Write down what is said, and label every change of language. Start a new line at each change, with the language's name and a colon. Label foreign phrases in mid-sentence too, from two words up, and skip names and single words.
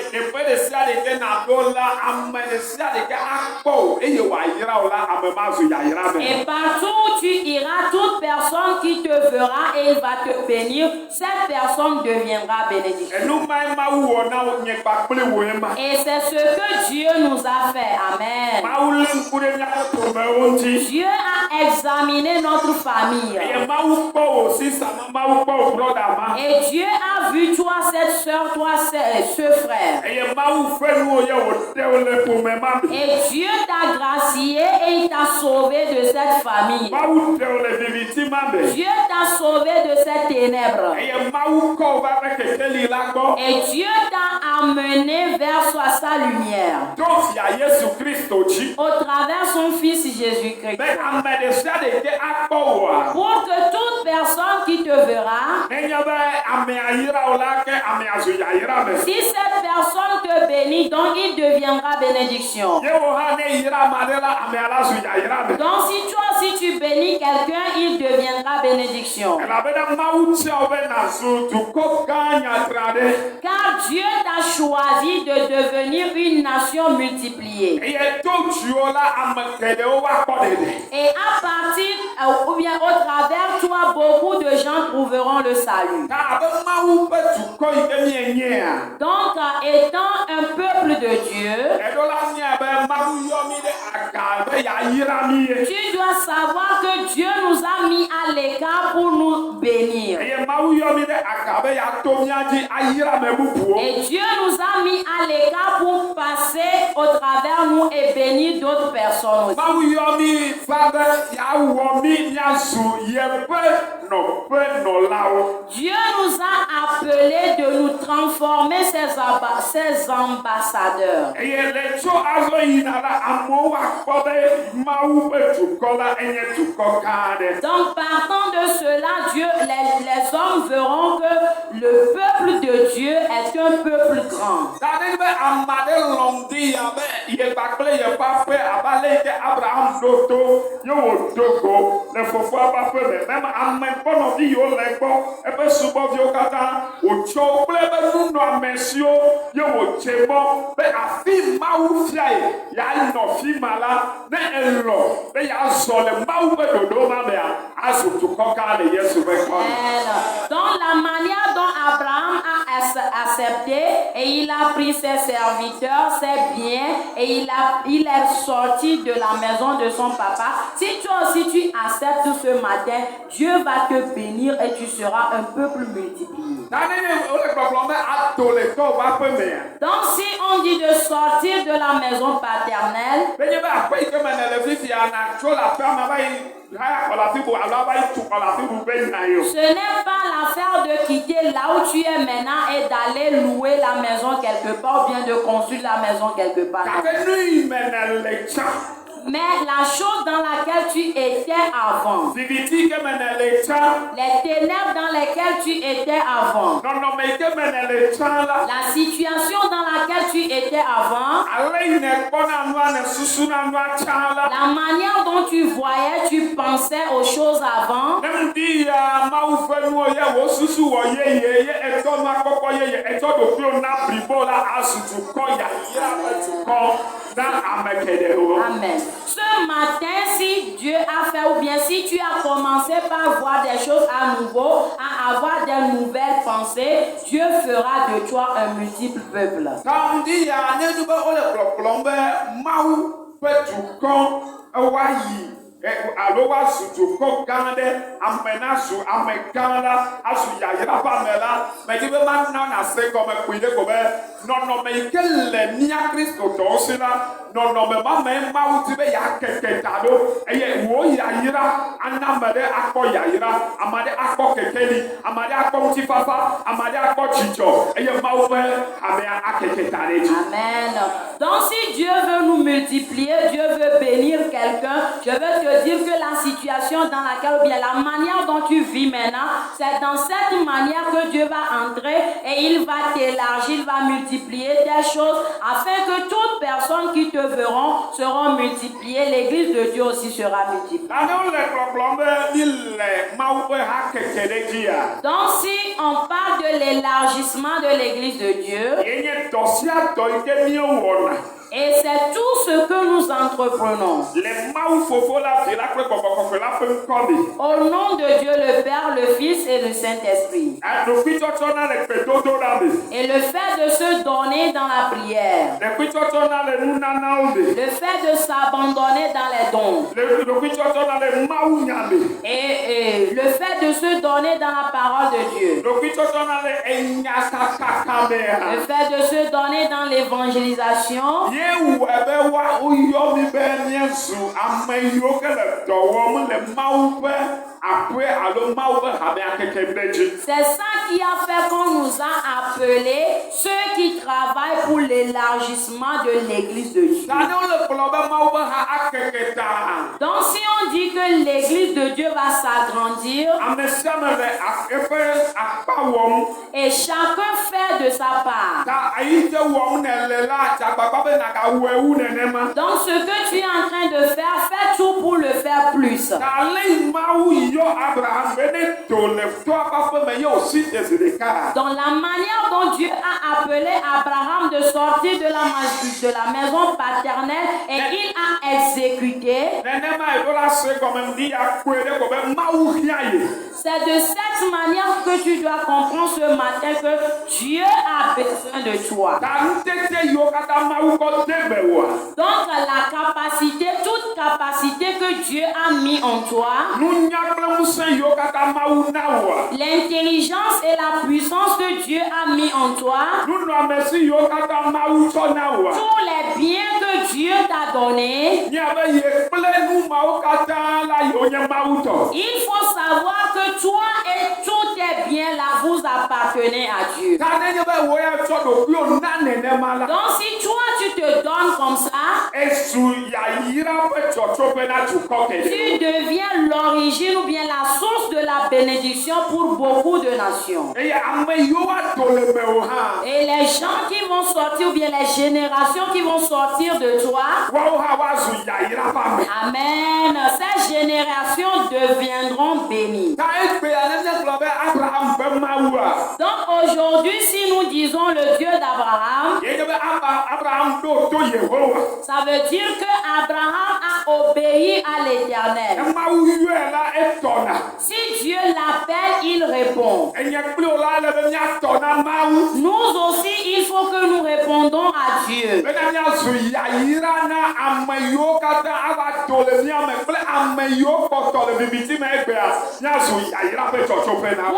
French: Et partout où tu iras, toute personne qui te verra et il va te bénir, cette personne deviendra bénédiction. Et c'est ce que Dieu nous a fait. Amen. Dieu a examiné examiné notre famille.
Ewe: Eye Mawu kpɔ wò sisama, Mawu kpɔ wò brɔda ma.
French: Et Dieu a vu toi, cette soeur, toi, ce frère.
Ewe: Eye Mawu fɛ nu wo ye wòde wo le ƒome ma me.
French: Et Dieu t'a gracié et il t'a sauvé de cette famille.
Ewe: Mawu de wo le viviti ma me.
French: Dieu t'a sauvé de cette ténèbre.
Ewe: Eye Mawu kɔ wo va ɖe kekeli la gbɔ.
French: Et Dieu t'a amené vers sa lumière.
Ewe: Do fia Yesu Kristo dzi.
French: Au travers son fils Jésus-Christ.
Ewe: Be ame ɖe sia ɖe ke akpɔ wòa.
French: Pour que toute personne qui te verra,
Ewe: Nenye be amea yra wo la, ke amea zu yayra me.
French: si cette personne te bénit, donc il deviendra bénédiction.
Ewe: Ye wo hã ne yra ame aɖe la, amea la zu yayra me.
French: Donc si toi aussi tu bénis quelqu'un, il deviendra bénédiction.
Ewe: Elabena Mawu tia wo be nazu dukɔ gã nyatra ɖe.
French: Car Dieu t'a choisi de devenir une nation multipliée.
Ewe: Eye to dziwo la, ame geɖewo va kpɔ ɖeɖe.
French: Et à partir, ou bien au travers toi, beaucoup de gens trouveront le salut.
Ewe: Ta abe Mawu ƒe dukɔ yi ke mienyeea.
French: Donc, étant un peuple de Dieu,
Ewe: Eɖo la mia be Mawu yɔ mi ɖe aga be yayra mi ye.
French: tu dois savoir que Dieu nous a mis à l'écart pour nous bénir.
Ewe: Eye Mawu yɔ mi ɖe aga be yato mia dzi ayra me bubuwo.
French: Et Dieu nous a mis à l'écart pour passer au travers nous et bénir d'autres personnes aussi.
Ewe: Mawu yɔ mi va be yawɔ mi miazu yeƒe nɔƒe nɔlawo.
French: Dieu nous a appelés de nous transformer ces ambassadeurs.
Ewe: Eye le tso azɔ yina la, amewo akpɔ be Mawu ƒe dukɔ la enye dukɔ gã aɖe.
French: Donc, partant de cela, Dieu, les hommes verront que le peuple de Dieu est un peuple grand.
Ewe: Da ɖe be ame aɖe lɔm di ya be ye kpakple yeƒe aƒe abe ale yi ke Abraham ɖo to ye wòdo go le fofoa ƒe aƒe me. Meme ame gbɔnɔvi yiwo le gbɔ, eƒe subɔviwo katã, wòtsɔ wo kple eƒe nunɔamesiwo ye wòdze mɔ be afi Mawu fia ye yeanɔ fi ma la, ne elɔ be yeazɔ le Mawu ƒe ɖoɖo ma mea, azu dukɔ gã le Yesu ƒe kɔ me.
French: Donc, la manière dont Abraham a accepté et il a pris ses serviteurs, ses biens et il est sorti de la maison de son papa. Si toi aussi tu acceptes ce matin, Dieu va te bénir et tu seras un peuple multiplié.
Ewe: Da ne ye wole gbɔgblɔm be ato le tɔwo ƒe aƒe mea.
French: Donc, si on dit de sortir de la maison paternelle,
Ewe: Benye be aƒe yi ke me ne le fifia natso le aƒea me va yi haya xɔ le afi bu alo ava yi tu xɔ le afi bu be yina yi o.
French: ce n'est pas l'affaire de quitter là où tu es maintenant et d'aller louer la maison quelque part ou bien de construire la maison quelque part.
Ewe: Gake nu yi me ne le tsã.
French: Mais la chose dans laquelle tu étais avant,
Ewe: Viviti ke me ne le tsã.
French: les ténèbres dans lesquelles tu étais avant,
Ewe: Nɔnɔme yi ke me ne le tsã la.
French: la situation dans laquelle tu étais avant,
Ewe: Ale yi ne kpɔna nua ne susuna nua tsã la.
French: la manière dont tu voyais, tu pensais aux choses avant,
Ewe: Ne ŋdi ya Mawu ƒe nuwo ye wo susu wɔ yeye ye etɔ nua kpɔkpɔ yeye etsɔ ɖokuiwo na blibo la azu dukɔ yayra ƒe dukɔ na ame geɖewo. Amen.
French: Ce matin, si Dieu a fait, ou bien si tu as commencé par voir des choses à nouveau, à avoir des nouvelles pensées, Dieu fera de toi un multiple peuple.
Ewe: Samedi ya ne du be wole kplɔkplɔm be Mawu ƒe dukɔ woayi alo woazu dukɔ gã ɖe, ame nazu ame gã la, azu yayra ƒe ame la. Medi be mana nase gɔme kpui ɖe ko be nɔnɔme yi ke le mía kristotɔwo si la, nɔnɔme ma me Mawu di be yeakeke ta ɖo eye wò yayra ana ame ɖe akpɔ yayra, ame ɖe akpɔ kekeli, ame ɖe akpɔ ŋutifafa, ame ɖe akpɔ dzidzɔ eye Mawu ƒe amea akeke ta ɖe dzi. Amen.
French: Donc si Dieu veut nous multiplier, Dieu veut bénir quelqu'un, je veux te dire que la situation dans laquelle, ou bien la manière dont tu vis maintenant, c'est dans cette manière que Dieu va entrer et il va t'élargir, il va multiplier des choses afin que toutes personnes qui te verront seront multipliées. L'église de Dieu aussi sera multipliée.
Ewe: Anewo le kplɔkplɔm be mi le Mawu ƒe hakeke ɖe dzia.
French: Donc si on parle de l'élargissement de l'église de Dieu,
Ewe: Yenye dɔ sia dɔ yi ke míewɔna.
French: Et c'est tout ce que nous entreprenons.
Ewe: Le mawu fofo la vi la kple gbɔgbɔ kɔkɔe la ƒe ŋkɔ me.
French: Au nom de Dieu le Père, le Fils et le Saint-Esprit.
Ewe: Ɖokuitsɔtsɔ na le gbedodoɖa me.
French: Et le fait de se donner dans la prière.
Ewe: Ɖokuitsɔtsɔ na le nunanawo me.
French: Le fait de s'abandonner dans les dons.
Ewe: Ɖokuitsɔtsɔ na le mawunya me.
French: Et le fait de se donner dans la parole de Dieu.
Ewe: Ɖokuitsɔtsɔ na le enyakakaka me
French: Le
Ewe: ha.
French: fait de se donner dans l'évangélisation.
Ewe: Yewu ebe woyɔ mi be míezu ame yiwo ke le dɔ wɔm le Mawu ƒe aƒe alo Mawu ƒe hamea keke ɖe dzi.
French: C'est ça qui a fait qu'on nous a appelés ceux qui travaillent pour l'élargissement de l'église de Dieu.
Ewe: Ta ne wole kplɔ be Mawu ƒe ha akeke ta.
French: Donc si on dit que l'église de Dieu va s'agrandir
Ewe: Ame sia ame le eƒe akpa wɔm.
French: et chacun fait de sa part.
Ewe: Ta ayi te wɔm ne le la dze agbagba be nagawu ewu nenema.
French: Donc ce que tu es en train de faire, fais tout pour le faire plus.
Ewe: Ta ale Mawu yɔ Abraham be ne to le toa ƒe aƒe me ye wòsi de zi ɖeka.
French: Dans la manière dont Dieu a appelé Abraham de sortir de la maison paternelle et il a exécuté,
Ewe: Nenema eɖo la se gɔme ŋdi ya koe ɖe ko be Mawu hiã ye.
French: c'est de cette manière que tu dois comprendre ce matin que Dieu a besoin de toi.
Ewe: Ta nutete yiwo katã Mawu kɔ de me woa.
French: Donc la capacité, toute capacité que Dieu a mis en toi,
Ewe: Nunya kple ŋusẽ yiwo katã Mawu na woa.
French: l'intelligence et la puissance que Dieu a mis en toi,
Ewe: Nunɔamesi yiwo katã Mawu tsɔ na woa.
French: tous les biens que Dieu t'a donnés,
Ewe: Miabe ye kple nu mawo katã la yiwo nye Mawu tɔ.
French: il faut savoir que toi et tous tes biens là, vous appartenez à Dieu.
Ewe: Ta nenye be wo ya tsɔ ɖokuiwo na nenema la.
French: Donc si toi tu te donnes comme ça,
Ewe: Ezu yayira ƒe dzɔtsoƒe na dukɔ
French: tu
Ewe: geɖe.
French: deviens l'origine ou bien la source de la bénédiction pour beaucoup de nations.
Ewe: Eye ame yiwo ado le mewò hã.
French: Et les gens qui vont sortir, ou bien les générations qui vont sortir de toi,
Ewe: Woawo hã woazu yayira ƒe ame.
French: amen, ces générations deviendront bénies.
Ewe: Ta egbea ne míegblɔ be Abraham ƒe Mawua.
French: Donc aujourd'hui, si nous disons le Dieu d'Abraham,
Ewe: Ye nye be Abraham ɖo to Yehowa.
French: ça veut dire que Abraham a obéi à l'Éternel.
Ewe: Ne Mawu yɔe la etɔna.
French: Si Dieu l'appelle, il répond.
Ewe: Enye kpli wo la le be míatɔ na Mawu.
French: Nous aussi, il faut que nous répondons à Dieu.
Ewe: Bena míazu yayira na ame yiwo katã ava do le mía me kple ame yiwo kpɔtɔ le bibiti me egbea míazu yayira ƒe dzɔtsoƒe na wo.